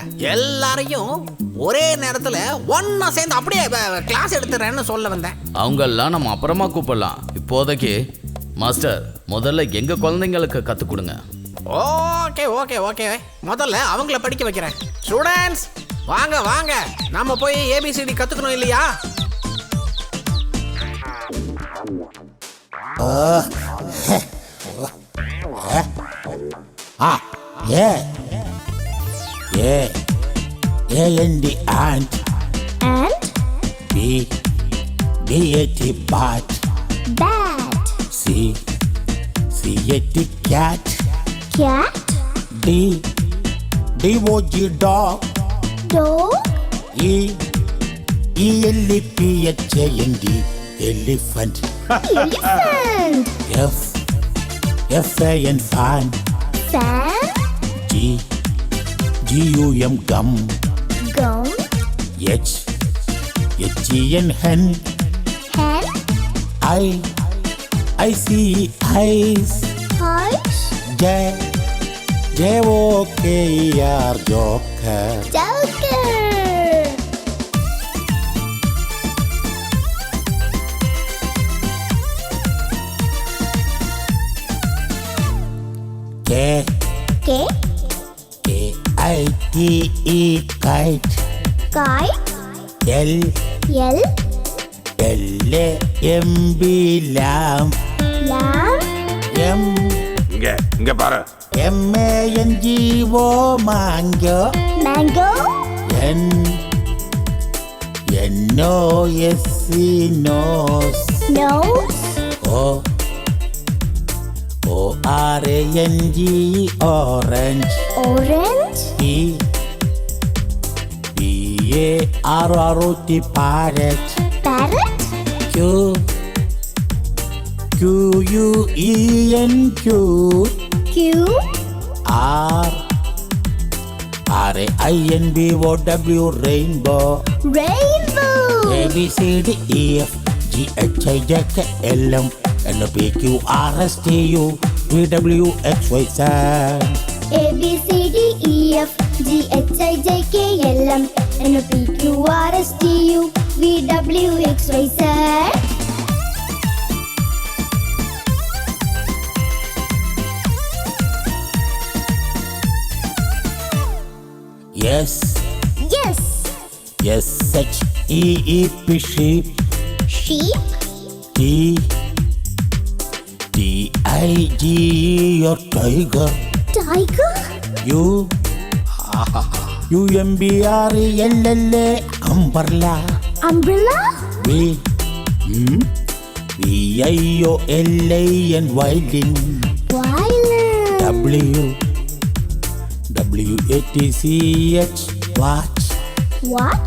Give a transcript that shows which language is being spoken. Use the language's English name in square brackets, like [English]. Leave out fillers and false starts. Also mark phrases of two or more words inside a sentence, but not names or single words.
[Tamil] எல்லாரையும் ஒரே நேரத்துல ஒன்னா சேர்ந்து அப்படியே கிளாஸ் எடுத்துறேன்னு சொல்ல வந்தேன். அவங்கெல்லாம் நம்ம அப்புறமா கூப்பிடலாம். இப்போதைக்கு மாஸ்டர், முதல்ல எங்க குழந்தைங்களுக்கு கற்றுக் கொடுங்க. [English] OK OK OK, [Tamil] முதல்ல அவங்கள படிக்க வைக்கிறேன். ஸ்டூடெண்ட்ஸ் வாங்க வாங்க, நம்ம போய் ஏபிசிடி கத்துக்கணும் இல்லையா? [English] A-N-D ant. And B-A-T bat. bat. C-A-T cat. Cat. D-O-G dog. Dog. E-L-E-P-H-A-N-D elephant. Elephant. F-A-N fan. Fan. G-U-M gum. Gum. H-E-N hen. Hen. I-C-eyes. Eyes. J-O-K-E-R joker. Joker. K. K. K-I-T-E kite. Kite. L. L. L-A-M-B lamb. Lamb. M. [Tamil] இங்க பாரு. [English] M-A-N-G-O mango. Mango. N. N-O-S-E nose. Nose. O. O-R-A-N-G-E orange. Orange. P. P-A-R-R-O-T parrot. Parrot. Q. Q-U-E-N-Q. Q. R. R-A-I-N-B-O-W rainbow. Rainbow. A-B-C-D-E-F-G-H-I-J-K-L-M N-O-P-Q-R-S-T-U V-W-X-Y-Z. A-B-C-D-E-F-G-H-I-J-K-L-M N-O-P-Q-R-S-T-U V-W-X-Y-Z. Yes. Yes. S-H-E-E-P sheep. Sheep. T. T-I-G-E or tiger. Tiger. U. U-M-B-R-E-L-L-A umbrella. Umbrella. V. V-I-O-L-I-N violin. Violin. W. W-A-T-C-H watch. Watch.